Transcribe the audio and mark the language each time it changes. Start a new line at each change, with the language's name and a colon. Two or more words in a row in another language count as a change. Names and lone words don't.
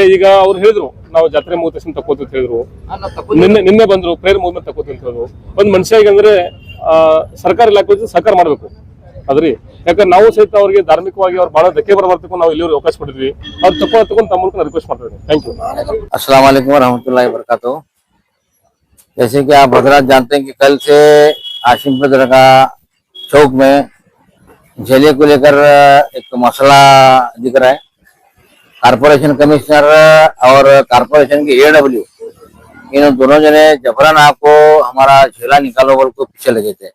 Kannada: ಈಗ ಅವ್ರು ಹೇಳಿದ್ರು ನಾವು ಜಾತ್ರೆ ಮುಗಿದ ತಕ್ಷಣ ತಕ್ಕೋತೀವಿ ಅಂತ ಹೇಳಿದ್ರು. ನಿನ್ನೆ ಬಂದ್ರು ಪ್ರೇಯರ್ ಮುಗಿದ್ಮೇಲೆ ತಕ್ಕೋತೀವಿ ಅಂತ ಹೇಳಿದ್ರು. ಒಂದ್ ಮನುಷ್ಯಗೆ ಅಂದ್ರೆ ಸರ್ಕಾರಿ ಇಲಾಖೆ ಸಹಕಾರ ಮಾಡ್ಬೇಕು ಅದ್ರಿ. ಯಾಕಂದ್ರೆ ನಾವು ಸಹಿತ ಅವ್ರಿಗೆ ಧಾರ್ಮಿಕವಾಗಿ ಅವ್ರು ಬಹಳ ಧಕ್ಕೆ ಬರಬಾರ್ದಕ್ಕೂ ನಾವು ಇಲ್ಲಿವರೆಗೆ ಅವಕಾಶ ಕೊಟ್ಟಿದ್ವಿ. ಅವ್ರು ತಕ್ಕೊಂಡು ತಮ್ಮ ಮೂಲಕ ರಿಕ್ವೆಸ್ಟ್ ಮಾಡ್ತಿದ್ದೀನಿ.
English: Thank you.
Arabic: السلام عليكم ورحمة الله وبركاته.
Hindi: जैसे कि आप हजरात जानते हैं कि कल से आशिमपुर दरगाह चौक में झेले को लेकर एक मसला दिख रहा है।
English: Corporation Commissioner
Hindi: और कारपोरेशन के AW इन दोनों जने जबरन आपको हमारा झेला निकालो बोल को पीछे लगे थे।